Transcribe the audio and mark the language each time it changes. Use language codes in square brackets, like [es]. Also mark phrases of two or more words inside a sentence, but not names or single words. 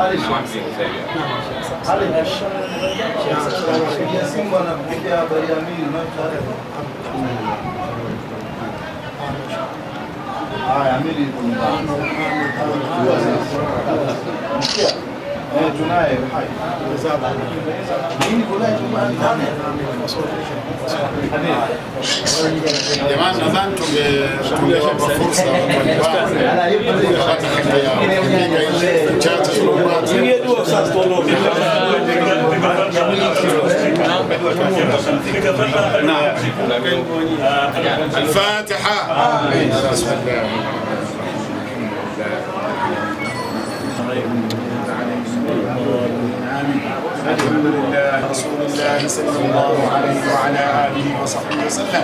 [sw] Simba anakuja habari ya mimi haya mimi tunaye Jamani, nadhani tungewapa fursa الفاتحة. [ar] الحمد لله رسول الله صلى الله عليه وعلى آله وصحبه وسلم.